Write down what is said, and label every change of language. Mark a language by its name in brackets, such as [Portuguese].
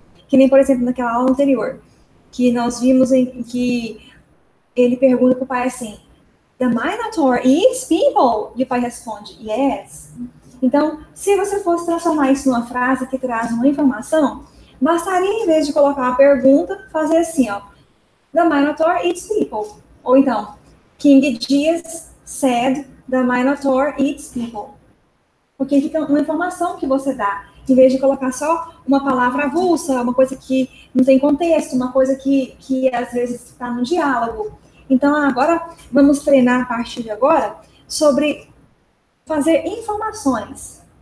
[Portuguese] Que nem, por exemplo, naquela aula anterior, que nós vimos em que ele pergunta para o pai assim, [English] The Minotaur eats people? [Portuguese] E o pai responde, yes. Então, se você fosse transformar isso numa frase que traz uma informação, bastaria, em vez de colocar uma pergunta, fazer assim, ó, [English] The Minotaur eats people. [Portuguese] Ou então, [English] King Diaz said, The Minotaur eats people. [Portuguese] Porque fica uma informação que você dá, em vez de colocar só uma palavra avulsa, uma coisa que não tem contexto, uma coisa que às vezes está no diálogo. Então, agora, vamos treinar a partir de agora sobre fazer informações.